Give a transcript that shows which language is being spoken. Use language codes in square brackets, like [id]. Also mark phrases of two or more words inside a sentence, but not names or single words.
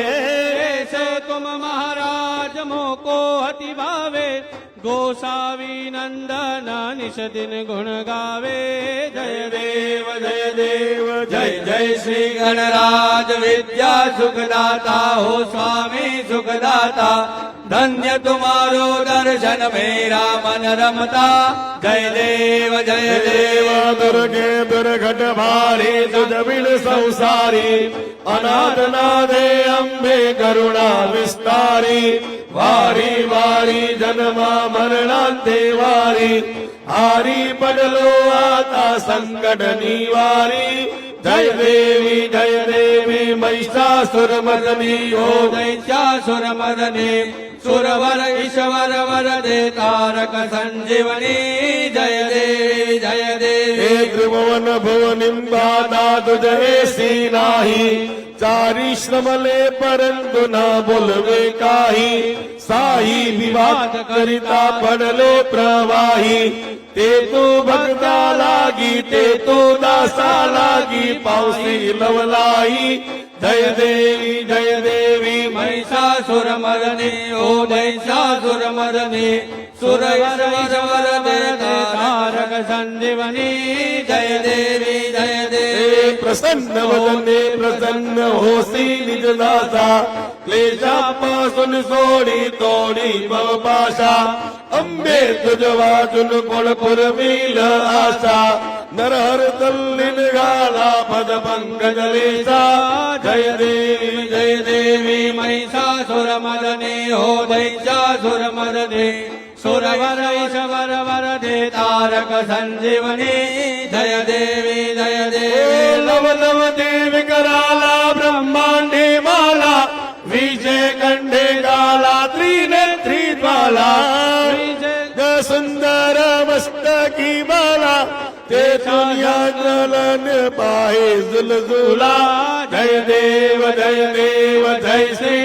[hi] ऐसे तुम महाराज मोको अति भावे गोसावी नंदन निश दिन गुण गावे जय देव जय श्री गणराज विद्या सुखदाता हो स्वामी सुखदाता धन्य तुम्हारो दर्शन मेरा मन रमता जय देव [mr] दुर्गे दुर्घट भारी तुझ बिन संसारी अनाथ नादे अम्बे करुणा विस्तारी वारी वारी जन्मा मरणांते वारी हारी पडलो आता संकट निवारी जय देवी महिषासुर मर्दिनी हो महिषासुर मर्दिनी सुरवर ईश्वर वरदे तारक संजीवनी जय देवी त्रिभुवन भुवनिं बाधा तुझ ऐसी नाही चारी श्रमले परंतु न बोलवे काही साही विवाद करिता पडले प्रवाही ते तू भक्ता लागी ते तू दासा लागी पावसी लवलाई जय देवी महिषासुर मर्दिनी ओ महिषासुर मर्दिनी सुरवर वरदे तारक संजीवनी जय देवी प्रसन्न वदने प्रसन्न होसी निज दासा क्लेशापासून सोडी तोडी भवपाशा अंबे तुझ वाचून कोण पुरविल आशा नरहर तल्लीन गाला पद पंकजलेचा जय देवी महिषासुर मर्दिनी हो महिषासुर मर्दिनी सुरवर ईश्वर वरदे तारक संजीवनी जय देवी लव देवी कराला ब्रह्मांडे माला विजय कंडे गाला त्रिनेत्री ज्वाला सुंदर मस्तकी बाला ते दुनिया जलन पाहे जुलजुला जय देव जय श्री